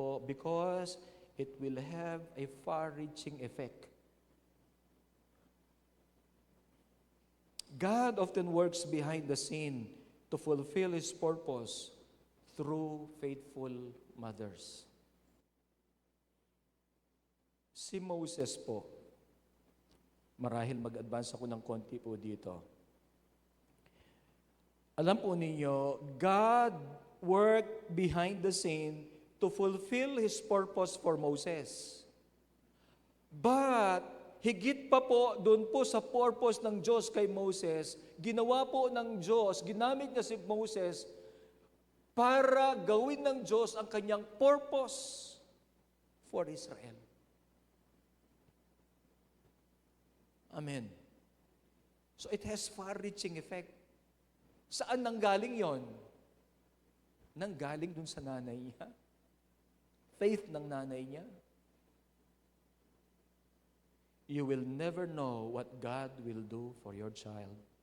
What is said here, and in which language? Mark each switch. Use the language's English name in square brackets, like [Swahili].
[English] Because it will have a far-reaching effect. God often works behind the scene to fulfill His purpose through faithful mothers. [Filipino] Si Moses po, marahil mag-advance ako ng konti po dito. Alam po ninyo, [English] God worked behind the scene to fulfill His purpose for Moses. [Filipino] But, higit pa po, doon po sa purpose ng Diyos kay Moses, ginawa po ng Diyos, ginamit niya si Moses para gawin ng Diyos ang kanyang purpose for Israel. Amen. [English] So it has far-reaching effect. [Filipino] Saan nanggaling yon? Nanggaling dun sa nanay niya. Faith ng nanay niya. [English] you will never know what God will do for your child.